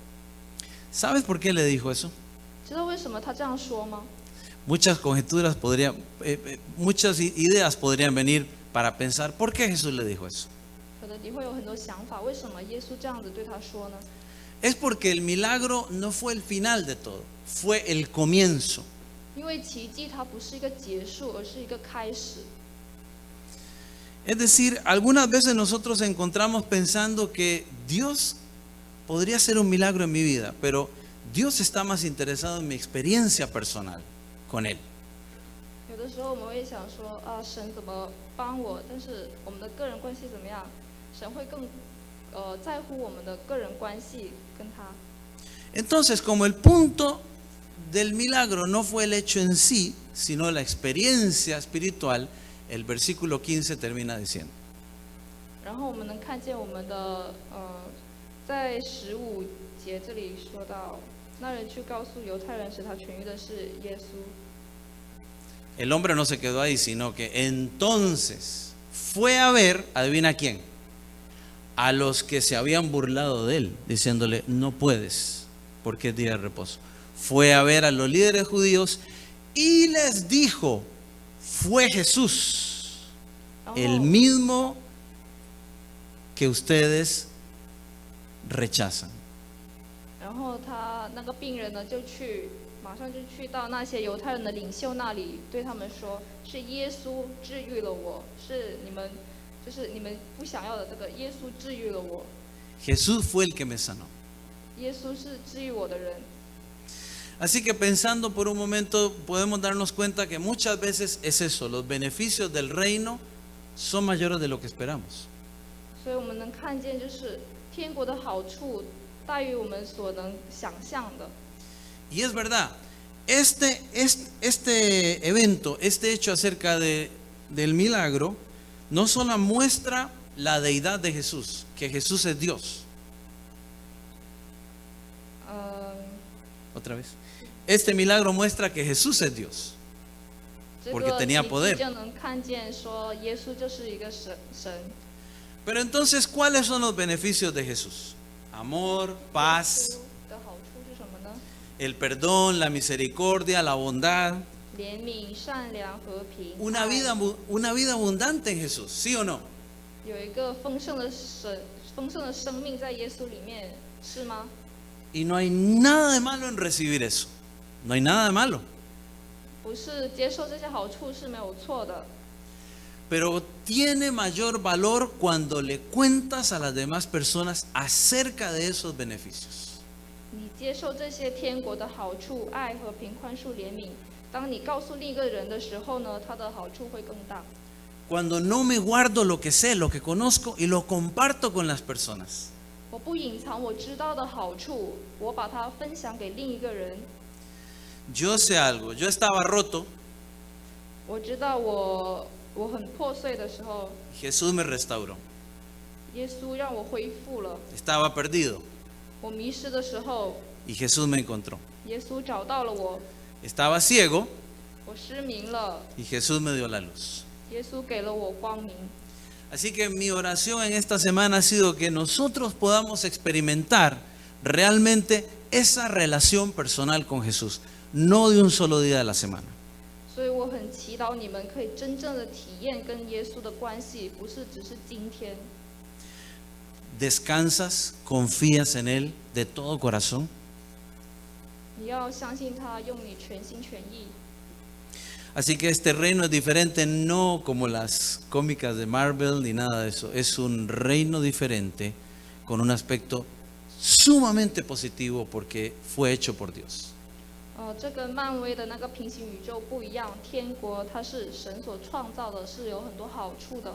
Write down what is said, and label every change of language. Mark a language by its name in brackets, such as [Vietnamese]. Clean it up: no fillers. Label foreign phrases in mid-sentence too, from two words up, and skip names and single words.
[Spanish] ¿Sabes por qué le dijo eso? ” [Chinese] 知道为什么他这样说吗？ [Spanish] Muchas conjeturas muchas ideas podrían venir para pensar por qué Jesús le dijo eso. [Chinese] 可能你会有很多想法，为什么耶稣这样子对他说呢？ [Spanish] Es porque el milagro no fue el final de todo, fue el comienzo. [Chinese] 因为奇迹它不是一个结束，而是一个开始。 [Spanish] Es decir, algunas veces nosotros encontramos pensando que Dios podría hacer un milagro en mi vida, pero Dios está más interesado en mi experiencia personal con Él. [Chinese] 有的时候我们会想说啊，神怎么帮我？但是我们的个人关系怎么样？神会更在乎我们的个人关系跟他。 [Spanish] Entonces, como el punto del milagro no fue el hecho en sí, sino la experiencia espiritual, el versículo 15 termina diciendo: [Chinese] 然后我们能看见我们的在15节这里说到，那人去告诉犹太人使他痊愈的是耶稣。 [Spanish] el hombre no se quedó ahí, sino que entonces fue a ver, adivina quién, a los que se habían burlado de él, diciéndole: no puedes, porque es día de reposo. Fue a ver a los líderes judíos y les dijo: fue Jesús, [Chinese] 然 [Spanish] el [Chinese] 后 [Spanish] mismo que ustedes rechazan. [Chinese] 然后他那个病人呢，马上就去到那些犹太人的领袖那里，对他们说：“是耶稣治愈了我，是你们不想要的这个耶稣治愈了我。” [Spanish] Jesús fue el que me sanó. [Chinese] 耶稣是治愈我的人。 [Spanish] Así que pensando por un momento podemos darnos cuenta que muchas veces es eso, los beneficios del reino son mayores de lo que esperamos. [Chinese] 所以我们能看见，就是天国的好处大于我们所能想象的。 [Spanish] Y es verdad, este evento, este hecho acerca del milagro, no solo muestra la deidad de Jesús, que Jesús es Dios. Otra vez. Este milagro muestra que Jesús es Dios. [Chinese] 这 [Spanish] Porque [Chinese] 个 [Spanish] tenía [Chinese] 奇 [Spanish] poder. [Chinese] 迹就能看见说，耶稣就是一个神。 [Spanish] Pero entonces, ¿cuáles son los beneficios de Jesús? Amor, paz, [Chinese] 耶稣的好处是什么呢？ [Spanish] el perdón, la misericordia, la bondad. [Chinese] 怜悯、善良、和平。 [Spanish] Una [Chinese] 爱 [Spanish] vida abundante en Jesús, ¿sí o no? [Chinese] 有一个丰盛的生命在耶稣里面，是吗？ [Spanish] Y no hay nada de malo en recibir eso. No hay nada de malo. [Chinese] 不是接受这些好处是没有错的， [Spanish] Pero tiene mayor valor cuando le cuentas a las demás personas acerca de esos beneficios. [Chinese] 你接受这些天国的好处，爱、和平、宽恕、怜悯。当你告诉另一个人的时候呢，他的好处会更大。 [Spanish] Cuando no me guardo lo que sé, lo que conozco y lo comparto con las personas. [Chinese] 我不隐藏我知道的好处，我把它分享给另一个人。 [Spanish] Yo sé algo, yo estaba roto, [Chinese] 我知道我很破碎的时候， [Spanish] Jesús me restauró. [Chinese] 耶稣让我恢复了。 [Spanish] Estaba perdido [Chinese] 我迷失的时候， [Spanish] y Jesús me encontró. [Chinese] 耶稣找到了我。 [Spanish] Estaba ciego [Chinese] 我失明了， [Spanish] y Jesús me dio la luz. [Chinese] 耶稣给了我光明。 [Spanish] Así que mi oración en esta semana ha sido que nosotros podamos experimentar realmente esa relación personal con Jesús, no de un solo día de la semana. [Chinese] 所以我很祈祷你们可以真正的体验跟耶稣的关系，不是只是今天。 [Spanish] Descansas, confías en Él de todo corazón. [Chinese] 你要相信他，用你全心全意。 [Spanish] Así que este reino es diferente, no como las cómicas de Marvel ni nada de eso. Es un reino diferente con un aspecto sumamente positivo porque fue hecho por Dios. [Chinese] 这跟漫威的那个平行宇宙不一样，天国它是神所创造的，是有很多好处的。